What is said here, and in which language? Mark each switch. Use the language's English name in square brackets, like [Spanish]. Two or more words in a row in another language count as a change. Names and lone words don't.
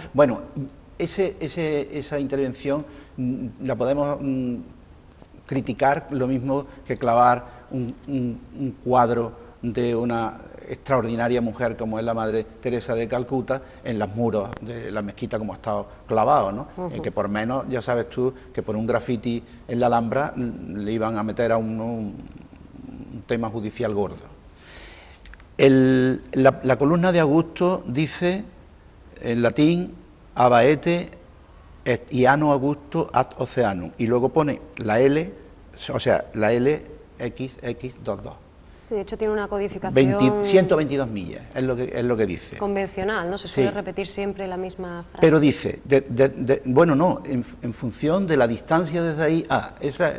[Spanish] Bueno, esa intervención la podemos criticar lo mismo que clavar un cuadro de una extraordinaria mujer como es la Madre Teresa de Calcuta en los muros de la mezquita como ha estado clavado, ¿no? Que por menos, ya sabes tú, que por un grafiti en la Alhambra le iban a meter a un tema judicial gordo. La columna de Augusto dice en latín [Latin] abaete et iano Augusto ad oceanum, [Spanish] y luego pone la L, o sea, la LXX22. Sí, de hecho tiene una codificación... 122 millas, es lo que dice. Convencional, ¿no? Se suele repetir siempre la misma frase. Pero dice, bueno, no, en función de la distancia desde ahí a esa...